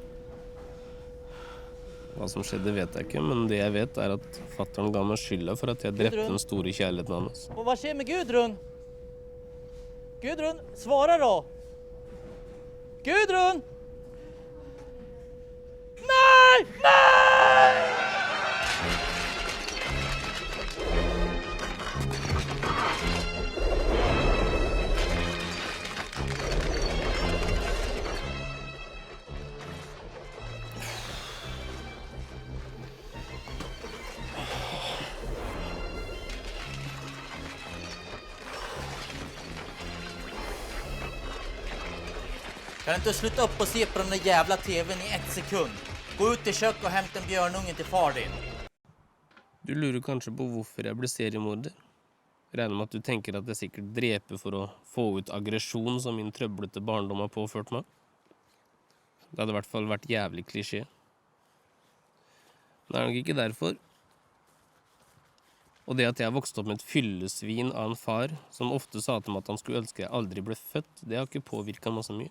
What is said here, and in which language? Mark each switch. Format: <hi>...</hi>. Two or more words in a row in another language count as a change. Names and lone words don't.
<no>Hva som skjedde vet jeg ikke, men det jeg vet er at fatteren ga meg skylda for at jeg drepte den store kjærligheten hans. Og hva skjer med Gudrun? Gudrun, svara da! Gudrun! Nei! Nei!</no> <sv>Kan du inte sluta upp och se på den där jävla tvn i 1 sekund?</sv> <no>Gå ut i kjøkkenet og hente en bjørnunge til far din. Du lurer kanskje på hvorfor jeg ble seriemorder. Regner med at du tenker at jeg sikkert dreper for å få ut aggresjon som min trøblete barndom har påført meg. Det hadde i hvert fall vært jævlig klisjé. Men det er nok ikke derfor. Og det at jeg vokste opp med et fyllesvin av en far som ofte sa til meg at han skulle ønske jeg aldri ble født, det har ikke påvirket meg så mye.</no>